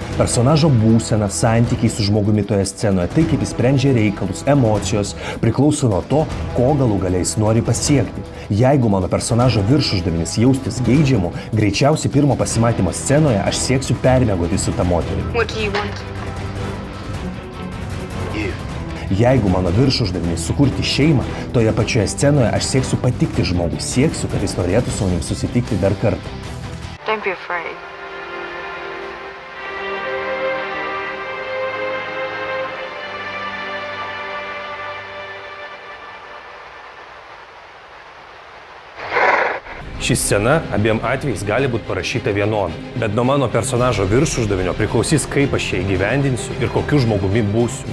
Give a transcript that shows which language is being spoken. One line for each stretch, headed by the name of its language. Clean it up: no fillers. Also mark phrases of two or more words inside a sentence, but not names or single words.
Lithuanian: Personažo būsena, santykiai su žmogumi toje scenoje, tai kaip jis sprendžia reikalus, emocijos, priklauso nuo to, ko galų galiai jis nori pasiekti. Jeigu mano personažo viršuždavinis jaustis geidžiamu, greičiausiai pirmo pasimatymo scenoje aš sieksiu permiegoti su ta moterimi.
English: What do you want?
Lithuanian: Jeigu mano viršuždavinis sukurti šeimą, toje pačioje scenoje aš sieksiu patikti žmogui, sieksiu, kad jis norėtų su manim susitikti dar kartą.
English: Don't be afraid.
Lithuanian: Ši scena abiem atvejais gali būti parašyta vienodai, bet nuo mano personažo viršuždavinio priklausys, kaip aš ją įgyvendinsiu ir kokiu žmogumi būsiu.